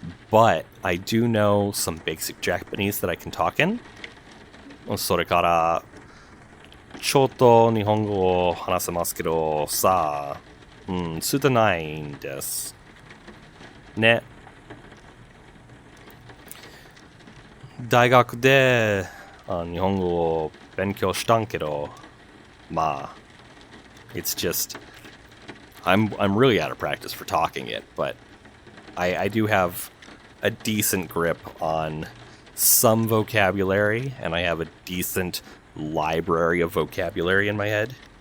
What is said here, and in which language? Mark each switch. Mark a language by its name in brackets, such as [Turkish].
[English] But I do know some basic Japanese that I can talk in. [Japanese] それから、ちょっと日本語を話せますけど、さあ、つたないんです。ね。大学で日本語を勉強したんけど、まあ、 [English] It's just I'm really out of practice for talking it, but I do have a decent grip on some vocabulary, and I have a decent library of vocabulary in my head.